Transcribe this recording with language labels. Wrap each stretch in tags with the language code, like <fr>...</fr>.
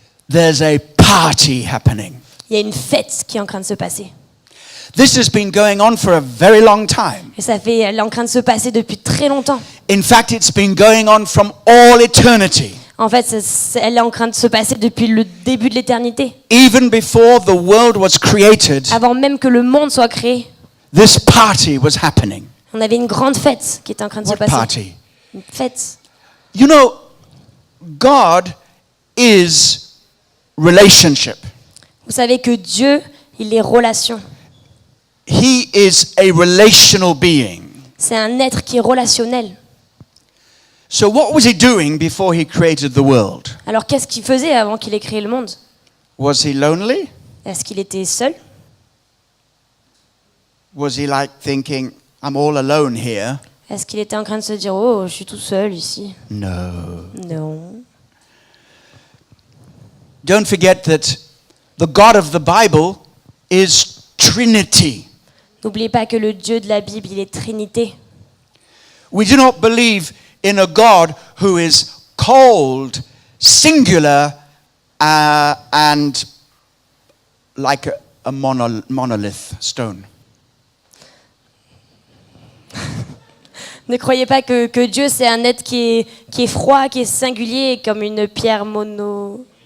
<en>there's a party happening.</en> <fr>il y a une fête qui est en train de se passer.</fr> <en>This has been going on for a very long time.</en> <fr>Et elle est en train de se passer depuis très longtemps.</fr> <en>In fact, it's been going on from all eternity.</en> <fr>En fait, elle est en train de se passer depuis le début de l'éternité.</fr> <en>Even before the world was created,</en> <fr>Avant même que le monde soit créé,</fr> <en>this party was happening.</en> <fr>on avait une grande fête qui était en train de se</fr> <en>What</en> <fr>passer.</fr> <en>party?</en> <fr>Une fête.</fr> <en>You know, God is relationship.</en> <fr>Vous savez que Dieu, il est relation.</fr> <en>He is a relational being.</en> <fr>C'est un être qui est relationnel.</fr> <en>So what was he doing before he created the world?</en> <fr>Alors qu'est-ce qu'il faisait avant qu'il ait créé le monde?</fr> <en>Was he lonely?</en> <fr>Est-ce qu'il était seul?</fr> <en>Was he like thinking, I'm all alone here?</en> <fr>Est-ce qu'il était en train de se dire, oh, je suis tout seul ici?</fr> <en>No.</en> <fr>Non.</fr> <en>Don't forget that the God of the Bible is Trinity.</en> <fr>N'oubliez pas que le Dieu de la Bible, il est Trinité.</fr> <en>We do not believe in a God who is cold, singular, and like a monolith stone.</en> <fr>Ne croyez pas que Dieu, c'est un être qui est froid, qui est singulier, comme une pierre monolithe.</fr>